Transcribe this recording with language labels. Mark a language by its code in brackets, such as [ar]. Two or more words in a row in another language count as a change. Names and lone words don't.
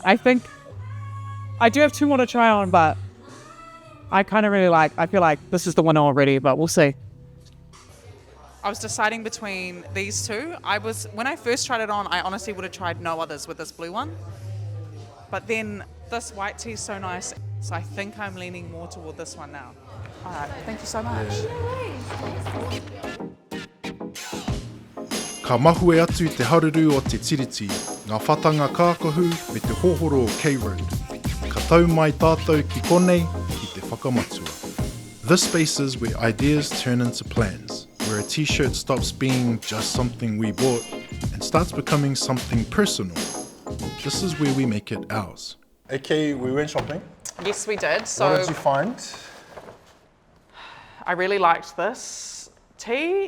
[en] I think I do have two more to try on, but I kind of really I feel like this is the one already, but we'll see. I was deciding between these two. When I first tried it on, I honestly would have tried no others with this blue one. But then this white tee is so nice, so I think I'm leaning more toward this one now. All right, thank you so much. [mi] Ka mahue atu te haruru o te tiriti, ngā whatanga kākahu me te hōhoro o K Road. Ka tau mai tātou ki konei ki te whakamatua. [en] This space is where ideas turn into plans, where a t-shirt stops being just something we bought and starts becoming something personal. This is where we make it ours. Okay, we went shopping. Yes, we did. So What did you find? I really liked this tee.